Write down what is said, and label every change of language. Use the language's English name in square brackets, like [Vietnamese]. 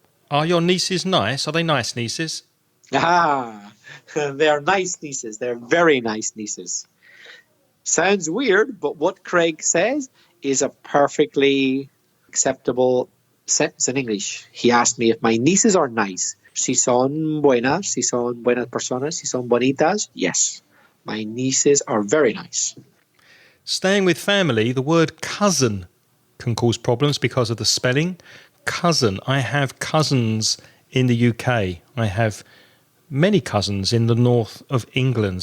[English] Are your nieces nice? Are they nice nieces? They are nice nieces. They're very nice nieces. Sounds weird, but what Craig says is a perfectly acceptable sentence in English. He asked me if my nieces are nice. [Spanish] Si son buenas, si son buenas personas, si son bonitas. [English] Yes, my nieces are very nice. Staying with family, the word cousin can cause problems because of the spelling. Cousin. I have cousins in the UK. I have many cousins in the north of England.